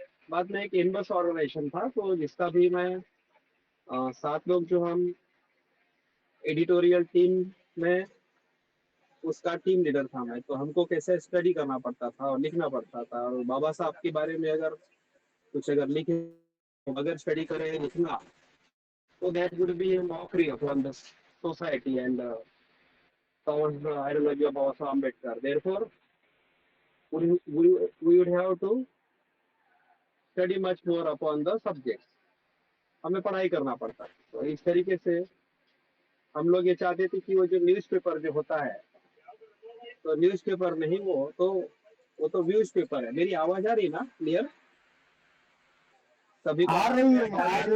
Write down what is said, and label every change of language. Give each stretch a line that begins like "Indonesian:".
Hindi: बाद में एक इनबस ऑर्गेनाइजेशन था, तो जिसका भी मैं 7 लोग जो हम एडिटोरियल टीम में, उसका टीम लीडर था मैं। तो हमको कैसे स्टडी करना पड़ता था और लिखना पड़ता था, और बाबा साहब के बारे में अगर कुछ अगर लिखे, अगर स्टडी करें लिखना, तो
English: That would be a mockery upon the society and towards the ideology of Baba Saheb Ambedkar. Therefore, we would have to study much more upon the subject.
Hindi: हमें पढ़ाई करना पड़ता है। तो इस तरीके से हम लोग ये चाहते थे कि वो जो न्यूज़पेपर जो होता है, तो न्यूज़पेपर नहीं, वो तो व्यूज पेपर है। मेरी आवाज आ रही ना क्लियर? सभी को आ रही है, आ आवाज ना